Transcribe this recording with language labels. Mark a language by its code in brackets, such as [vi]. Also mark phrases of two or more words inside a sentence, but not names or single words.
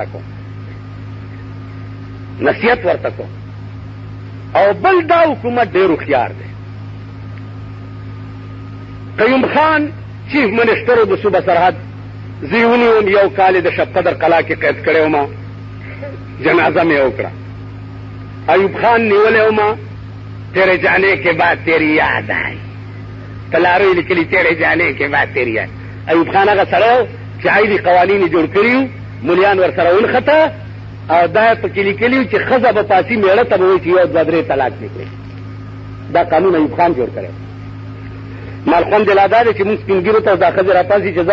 [ps] ورته کوم او بل دا حکومت ډېر هوښیار دی قیوم خان چیف منسټر د صوبه سرحد زه یې ونیوم یو کال یې د شب قدر قلعه کې قید کړی وم جنازه مې وکړه ایوب خان نیولی وم [ur] تیرے جانے کے بعد تیری یاد آئی [ps] تلارو یې لیکلي [ur] تیرے جانے کے بعد تیری یاد [ps] ایوب خان هغه سړی و چې عایدي قوانین یې جوړ کړي وو ملیان ورسره ونښته او دا یې پکې لیکلي وو چې ښځه به پاسي مېړه ته به وایي چې یو دوه درې طلاق دې کړي دا قانون ایوب خان جوړ کړی مال خوند یې لا دا دی چې مونږ سپین ګیرو ته دا ښځې را پاسي چې زه